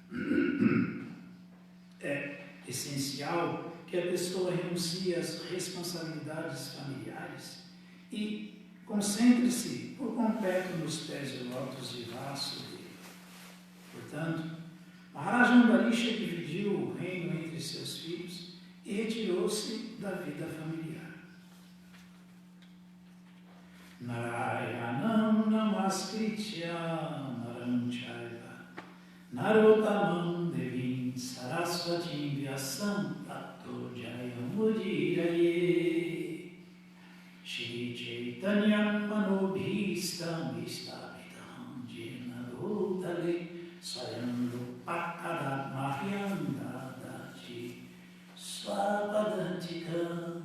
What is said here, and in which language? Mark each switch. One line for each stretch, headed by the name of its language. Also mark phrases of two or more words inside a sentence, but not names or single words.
Portuguese: É essencial que a pessoa renuncie às responsabilidades familiares e concentre-se por completo nos pés de lótus de Vasudeva. Portanto, Maharaja Ambarisha dividiu o reino entre seus filhos e retirou-se da vida familiar.
Sanskrit: Narayanam namaskritya naram chaiva narottamam devim sarasvatim vyasam tato jayamudiraye Shri Chaitanyam manobhistam vistavitam jena bhutale swayam rupakadat mahyam dadati swapadantikam.